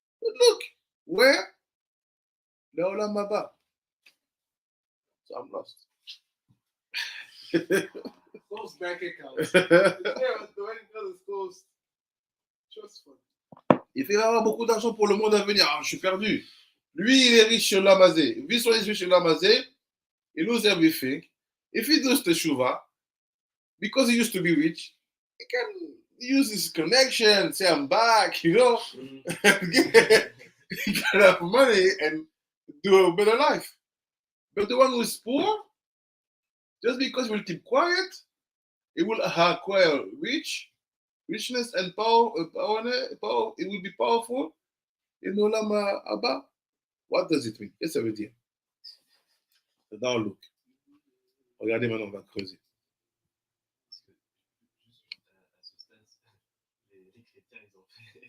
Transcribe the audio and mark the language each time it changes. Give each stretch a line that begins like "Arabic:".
English: But look, where? Le olam haba. So I'm lost. Close bank accounts. The wedding is closed. Trust fund.
French: Il fait avoir beaucoup d'argent pour le monde à venir. Je suis perdu. Lui, il est riche sur l'amazé. Lui, il est riche sur l'amazé.
English: He lose everything. If he does teshuva, because he used to be rich, he can use his connection, say I'm back, you know, get enough money and do a better life. But the one who is poor, just because he will keep quiet, he will acquire richness and power, it will be powerful in Olam Haba. What does it mean?
French: Qu'est-ce que ça veut dire?
English: Now look.
French: Regardez maintenant, on va creuser. Parce que, juste à ce stade, les chrétiens, ils ont fait.